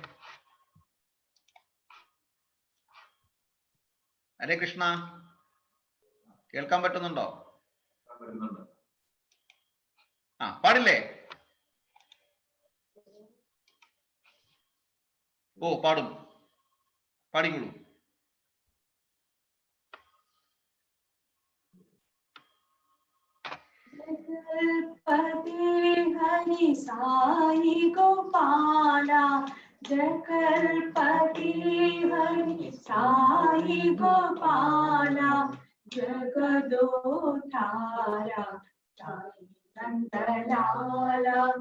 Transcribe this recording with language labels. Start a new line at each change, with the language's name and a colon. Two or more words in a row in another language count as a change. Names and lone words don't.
Malayalam: ഹരേ കൃഷ്ണ, കേൾക്കാൻ പറ്റുന്നുണ്ടോ? പാടില്ലേ? ഓ, പാടും, പാടിക്കോളൂ.
Hindi: हरि साई गोपाला, जगलपति हरि साई गोपाला, जगदोधारा साई नंदलाला,